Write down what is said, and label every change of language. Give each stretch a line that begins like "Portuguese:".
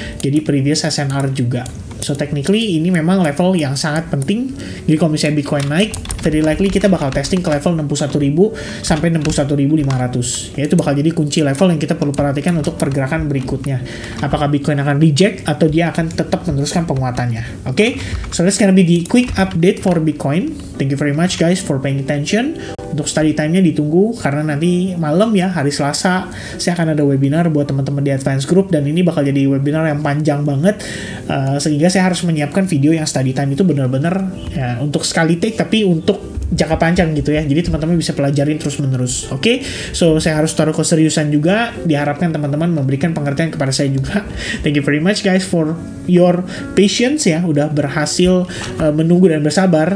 Indonesian: Jadi previous SNR juga.
English: So technically
Indonesian: ini memang level yang sangat penting. Jadi kalau misalnya Bitcoin naik,
English: very likely
Indonesian: kita bakal testing ke level 61.000 sampai 61.500. Ya itu bakal jadi kunci level yang kita perlu perhatikan untuk pergerakan berikutnya. Apakah Bitcoin akan reject atau dia akan tetap meneruskan penguatannya.
English: Oke? So that's gonna be the quick update for Bitcoin. Thank you very much guys for paying attention.
Indonesian: Untuk study time-nya ditunggu karena nanti malam ya, hari Selasa, saya akan ada webinar buat teman-teman di Advance Group, dan ini bakal jadi webinar yang panjang banget, sehingga saya harus menyiapkan video yang study time itu benar-benar ya, untuk sekali take, tapi untuk jangka panjang gitu ya. Jadi teman-teman bisa pelajarin terus-menerus. Oke? So, saya harus taruh keseriusan juga. Diharapkan teman-teman memberikan pengertian kepada saya juga.
English: Thank you very much guys for your patience ya.
Indonesian: Udah berhasil menunggu dan bersabar.